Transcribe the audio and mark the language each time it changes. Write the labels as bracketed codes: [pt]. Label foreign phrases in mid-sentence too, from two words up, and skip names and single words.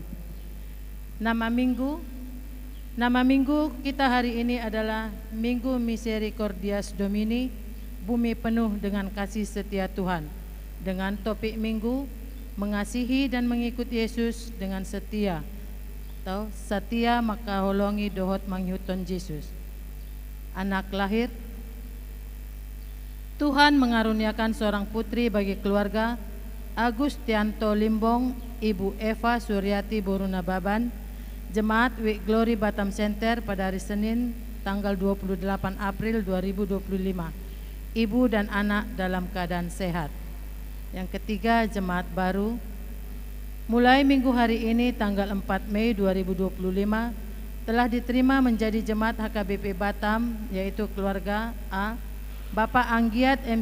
[id] Nama minggu kita hari ini adalah Minggu Misericordias Domini, bumi penuh dengan kasih setia Tuhan, dengan topik minggu mengasihi dan mengikuti Yesus dengan setia, atau setia [bbc] maka holongi dohot manghuton Yesus. [id] Anak lahir, Tuhan mengaruniakan seorang putri bagi keluarga Agustianto Limbong, Ibu Eva Suryati Boruna Baban, Jemaat Week Glory Batam Center pada hari Senin tanggal 28 April 2025. Ibu dan anak dalam keadaan sehat. Yang ketiga, jemaat baru. Mulai minggu hari ini tanggal 4 Mei 2025 telah diterima menjadi jemaat HKBP Batam, yaitu keluarga A, Bapak Anggiat M.